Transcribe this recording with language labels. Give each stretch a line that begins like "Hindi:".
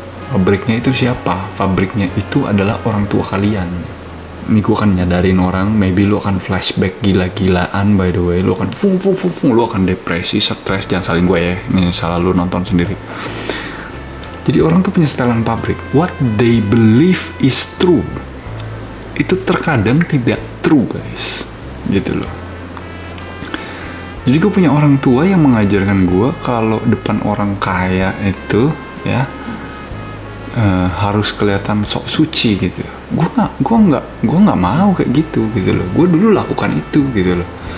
Indonesian: Pabriknya itu siapa? Pabriknya itu adalah orang tua kalian. Ini gue akan nyadarin orang, maybe lu akan flashback gila-gilaan,
English: by the way.
Indonesian: Lu akan lu akan depresi, stres, jangan salin gue ya. Ini salah lu nonton sendiri. Jadi orang tuh punya setelan pabrik.
English: What they believe is true.
Indonesian: Itu terkadang tidak true, guys. Gitu loh. Jadi gue punya orang tua yang mengajarkan gue kalau depan orang kaya itu ya harus kelihatan sok suci gitu. Gue nggak mau kayak gitu loh. Gue dulu lakukan itu gitu loh.